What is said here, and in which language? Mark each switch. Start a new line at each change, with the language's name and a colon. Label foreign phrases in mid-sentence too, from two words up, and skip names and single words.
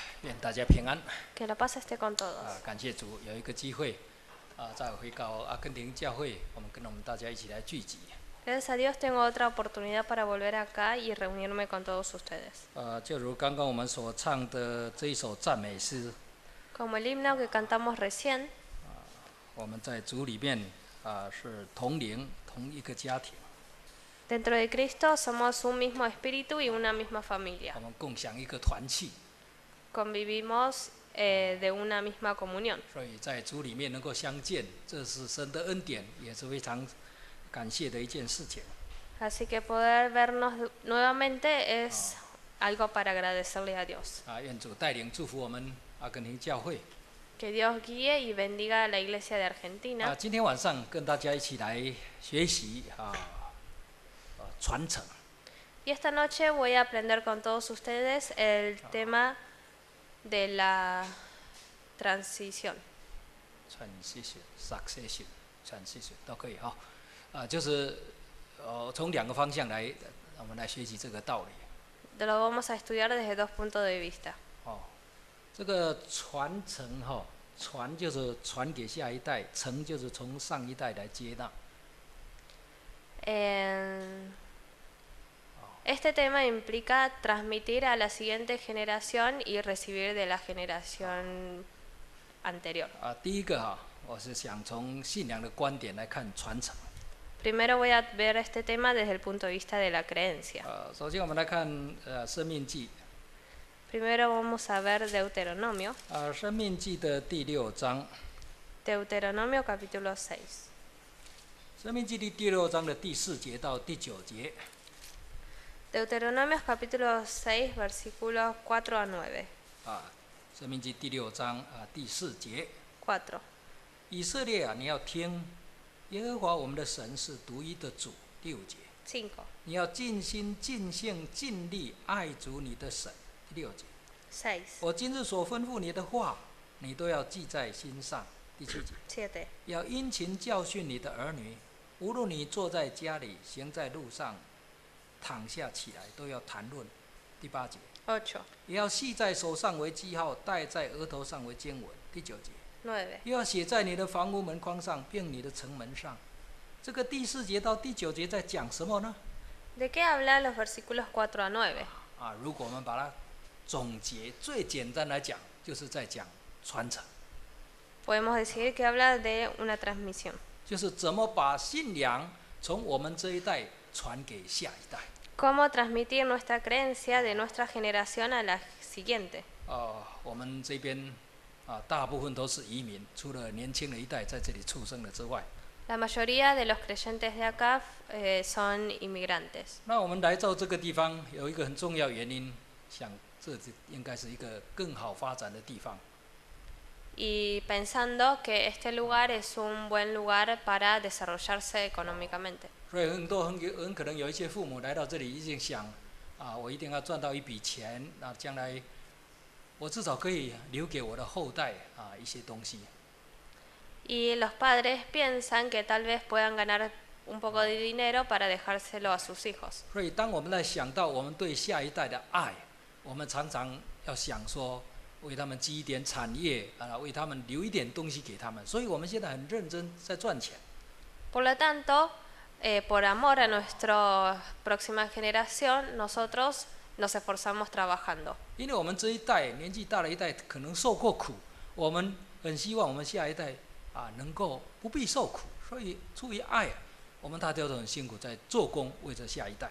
Chinese: 愿大家平安。
Spanish: Que la paz esté con todos.
Chinese: 感谢主有一个机会，再回到阿根廷教会，我们跟我们大家一起来聚集。
Spanish: Gracias a Dios tengo otra oportunidad para volver acá y reunirme con todos ustedes.
Chinese: 就如刚刚我们所唱的这一首赞美诗，
Spanish: Como el himno que cantamos recién,
Chinese: 我们在主里面是同灵，同一个家庭，
Spanish: dentro de Cristo somos un mismo espíritu y una misma familia.
Chinese: 我们共享一个团契，
Spanish: Convivimos de una misma comunión.
Chinese: 所以在主里面能够相见，这是神的恩典，也是非常感谢的一件事情。
Spanish: Así que poder vernos nuevamente es algo para agradecerle a Dios.
Chinese: 愿主带领祝福我们阿根廷教会。
Spanish: Que Dios guíe y bendiga a la iglesia de Argentina.
Chinese: 今天晚上跟大家一起来学习传承。
Spanish: Y esta noche voy a aprender con todos ustedes el tema de la transición.
English: transition, succession, transition
Chinese: 都可以哈，就是从两个方向来，我们来学习这个道理。
Spanish: Lo vamos a estudiar desde dos puntos de vista.
Chinese: 这个传承传就是传给下一代，承就是从上一代来接纳。
Spanish: Este tema implica transmitir a la siguiente generación y recibir de la generación anterior.
Chinese: 第一个我是想从信仰的观点来看传承。
Spanish: Primero voy a ver este tema desde el punto de vista de la creencia.
Chinese: 首先我们来看申命记。
Spanish: Primero vamos a ver Deuteronomio.
Chinese: 申命记的第6章。
Spanish: Deuteronomio capítulo 6.
Chinese: 申命记第6章的第4节到第9节。
Spanish: Deuteronomio capítulo 6 versículos 4 a 9.
Chinese: 申命记第6章第4节。 4. 以色列你要听，耶和华我们的神是独一的主。第5节。 5. 你要尽心、尽性、尽力爱主你的神。第6节。 6. 我今日所吩咐你的话，你都要记在心上。第7节。 7. 要殷勤教训你的儿女，无论你坐在家里，行在路上，躺下起来，都要谈论。第8节。 8. 也要系在手上为记号，戴在额头上为经文。第9节。 9. 又要写在你的房屋门框上，并你的城门上。这个第4节到第9节在讲什么呢？
Spanish: ¿De qué hablan los versículos 4 a 9?
Chinese: 如果我们把它总结，最简单来讲，就是在讲传承。
Spanish: Podemos decir que habla de una transmisión.
Chinese: 就是怎么把信仰从我们这一代传给下一代。
Spanish: Cómo transmitir nuestra creencia de nuestra generación a la siguiente.
Chinese: 我们这边大部分都是移民，除了年轻的一代在这里出生了之外。
Spanish: La mayoría de los creyentes de acá son inmigrantes.
Chinese: 那我们来到这个地方有一个很重要原因，想这应该是一个更好发展的地方。
Spanish: Y pensando que este lugar es un buen lugar para desarrollarse económicamente.
Chinese: 所以很可能有一些父母来到这里，一定想我一定要赚到一笔钱，那将来我至少可以留给我的后代一些东西。
Spanish: Y los padres piensan que tal vez puedan ganar un poco de dinero para dejárselo a sus hijos.
Chinese: 所以当我们来想到我们对下一代的爱，我们常常要想说，为他们积一点产业为他们留一点东西给他们。所以我们现在很认真在赚钱。
Spanish: Por lo tanto, por amor a nuestra próxima generación, nosotros nos esforzamos trabajando.
Chinese: 因为我们这一代年纪大的一代可能受过苦，我们很希望我们下一代能够不必受苦，所以出于爱我们大家都很辛苦在做工，为着下一代。